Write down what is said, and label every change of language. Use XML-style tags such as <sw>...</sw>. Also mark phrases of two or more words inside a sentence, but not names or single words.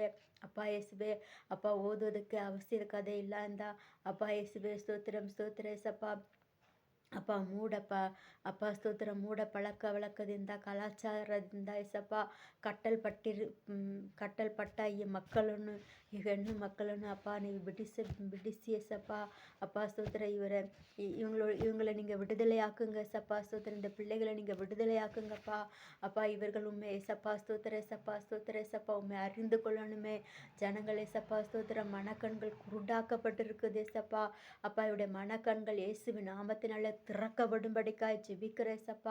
<kn>ಅಪ್ಪ ಯೇಸುವೆ ಅಪ್ಪ ಓದೋದಕ್ಕೆ ಅವಶ್ಯಕತೆ ಇಲ್ಲ ಅಂದ ಅಪ್ಪ ಯೇಸುವೆ ಸ್ತೋತ್ರಂ ಸ್ತೋತ್ರ ಏಸಪ್ಪ. ಅಪ್ಪ ಅಪ್ಪ ಸ್ತೋತ್ರ ಮೂಢ ಪಳಕದಿಂದ ಕಲಾಚಾರದಿಂದ ಏಸಪ್ಪ ಕಟ್ಟಲ್ಪಟ್ಟ ಈ ಮಕ್ಕಳನ್ನು, ಈ ಹೆಣ್ಣು ಮಕ್ಕಳನ್ನು ಅಪ್ಪ ನೀವು ಬಿಡಿಸಿ ಏಸಪ್ಪ. ಅಪ್ಪ ಸ್ತೋತ್ರ</kn> <ta>இவங்களை நீங்கள் விடுதலை ஆக்குங்க ஏசப்பா ஸ்தோத்திரம். இந்த பிள்ளைகளை நீங்கள் விடுதலை ஆக்குங்கப்பா. அப்பா இவர்கள் உண்மை ஏசப்பா ஸ்தோத்திர ஏசப்பா ஸ்தோத்திர ஏசப்பா உண்மை அறிந்து கொள்ளணுமே ஜனங்கள் ஏசப்பா ஸ்தோத்திரம். மனக்கண்கள் குருடாக்கப்பட்டிருக்குது ஏசப்பா. அப்பா இவருடைய மனக்கண்கள் இயேசுவின் நாமத்தினால திறக்கப்படும்படிக்காய் ஜெபிக்கிற ஏசப்பா.</ta>